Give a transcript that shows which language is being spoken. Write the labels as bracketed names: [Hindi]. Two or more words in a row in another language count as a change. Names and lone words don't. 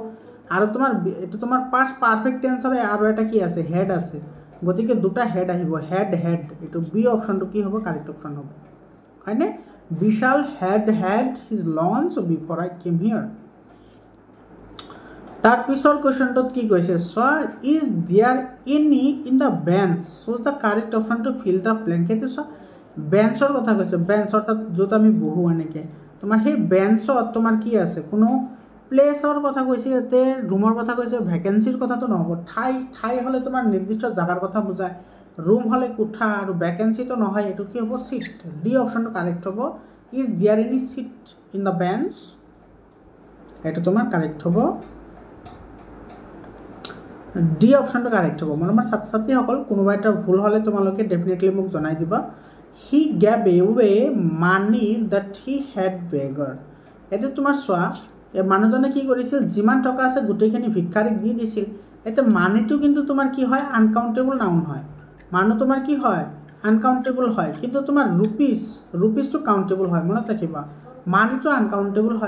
[Assamese] আৰু তোমাৰ এইটো তোমাৰ [English] past perfect [Assamese] টেন্সৰে আৰু এটা কি আছে? হেড আছে। গতিকে দুটা হেড আহিব, [English] had had. [Assamese] এইটো বি অপশ্যনটো কি হ'ব? কাৰেক্ট অপশ্যন হ'ব, হয়নে? [English] বিশাল had his lunch before I came here। [Assamese] তাৰ পিছৰ কুৱেশ্যনটোত কি কৈছে চোৱা, [English] is there any in the bench, choose the correct option to fill the blank. [Assamese] সেইটো চোৱা, বেঞ্চৰ কথা কৈছে। বেঞ্চ অৰ্থাৎ য'ত আমি বহোঁ এনেকৈ, তোমাৰ সেই বেঞ্চত তোমাৰ কি আছে? কোনো প্লেচৰ কথা কৈছে, ইয়াতে ৰুমৰ কথা কৈছে, ভেকেঞ্চিৰ কথাটো নহ'ব। ঠাই হ'লে তোমাৰ নিৰ্দিষ্ট জেগাৰ কথা বুজায়, ৰুম হ'লে কোঠা, আৰু ভেকেঞ্চিটো নহয়। এইটো কি হ'ব? চিট। ডি অপশ্যনটো কাৰেক্ট হ'ব। [English] is there any seat in the bench, এইটো তোমাৰ কাৰেক্ট হ'ব। [Assamese] ডি অপশ্যনটো কাৰেক্ট হ'ব। মোৰ ছাত্ৰ ছাত্ৰীসকল, কোনোবা এটা ভুল হ'লে তোমালোকে ডেফিনেটলি মোক জনাই দিবা। [English] he gave away money that he had beggar. [Assamese] এতিয়া তোমাৰ চোৱা, এই মানুহজনে কি কৰিছিল? যিমান টকা আছে গোটেইখিনি ভিক্ষাৰীক দি দিছিল। এতিয়া মানিটো কিন্তু তোমাৰ কি হয়? [English] uncountable noun [Assamese] হয়। মানুহ তোমাৰ কি হয়? আনকাউণ্টেবল হয়। কিন্তু তোমাৰ ৰুপিজটো কাউণ্টেবল হয়। মনত ৰাখিবা, মানিটো আনকাউণ্টেবল হয়।